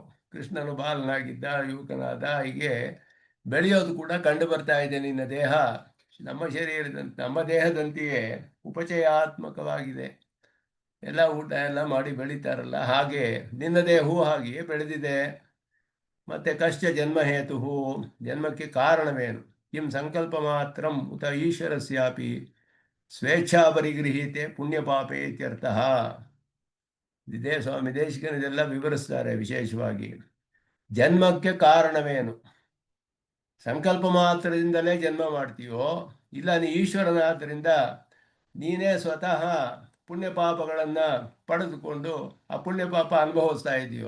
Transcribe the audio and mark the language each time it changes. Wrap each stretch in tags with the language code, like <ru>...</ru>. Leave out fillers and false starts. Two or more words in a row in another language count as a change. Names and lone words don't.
<kn>ಕೃಷ್ಣನು ಬಾಲನಾಗಿದ್ದ, ಯುವಕನಾದ, ಹೀಗೆ ಬೆಳೆಯೋದು ಕೂಡ ಕಂಡು ಬರ್ತಾ ಇದೆ. ನಿನ್ನ ದೇಹ ನಮ್ಮ ಶರೀರದಂತೆ, ನಮ್ಮ ದೇಹದಂತೆಯೇ ಉಪಚಯಾತ್ಮಕವಾಗಿದೆ. ಎಲ್ಲ ಊಟ ಎಲ್ಲ ಮಾಡಿ ಬೆಳೀತಾರಲ್ಲ, ಹಾಗೆ ನಿನ್ನ ದೇಹವೂ ಹಾಗೆಯೇ ಬೆಳೆದಿದೆ. ಮತ್ತೆ</kn> <sa>ಕಶ್ಚ ಜನ್ಮಹೇತು,</sa> <kn>ಜನ್ಮಕ್ಕೆ ಕಾರಣವೇನು?</kn> <sa>ಕಿಂ ಸಂಕಲ್ಪ ಮಾತ್ರಂ ಉತ ಈಶ್ವರಸ್ಯಾಪಿ ಸ್ವೇಚ್ಛಾ ಪರಿಗೃಹೀತೆ ಪುಣ್ಯಪಾಪೇ ಇತ್ಯರ್ಥ.</sa> <kn>ಇದೇ ಸ್ವಾಮಿ ದೇಶಿಕನಿದೆಲ್ಲ ವಿವರಿಸ್ತಾರೆ ವಿಶೇಷವಾಗಿ. ಜನ್ಮಕ್ಕೆ ಕಾರಣವೇನು? ಸಂಕಲ್ಪ ಮಾತ್ರದಿಂದಲೇ ಜನ್ಮ ಮಾಡ್ತೀಯೋ, ಇಲ್ಲ ನೀ ಈಶ್ವರನಾದ್ದರಿಂದ ನೀನೇ ಸ್ವತಃ ಪುಣ್ಯ ಪಾಪಗಳನ್ನು ಪಡೆದುಕೊಂಡು ಆ ಪುಣ್ಯ ಪಾಪ ಅನುಭವಿಸ್ತಾ ಇದೆಯೋ?</kn>